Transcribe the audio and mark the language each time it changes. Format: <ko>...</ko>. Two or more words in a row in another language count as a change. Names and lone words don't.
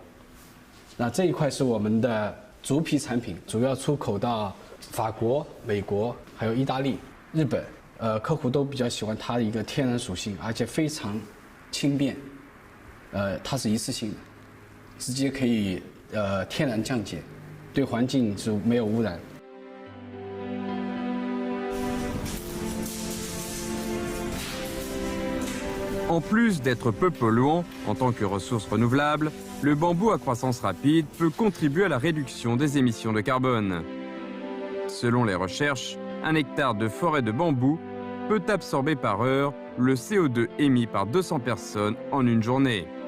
<zh>那这一块是我们的竹皮产品，主要出口到法国、美国，还有意大利、日本。客户都比较喜欢它的一个天然属性，而且非常轻便。它是一次性的，直接可以天然降解，对环境是没有污染。</zh> <fr>En plus d'être peu polluant en tant que ressource renouvelable, le bambou à croissance rapide peut contribuer à la réduction des émissions de carbone. Selon les recherches, un hectare de forêt de bambou peut absorber par heure le CO2 émis par 200 personnes en une journée.</fr>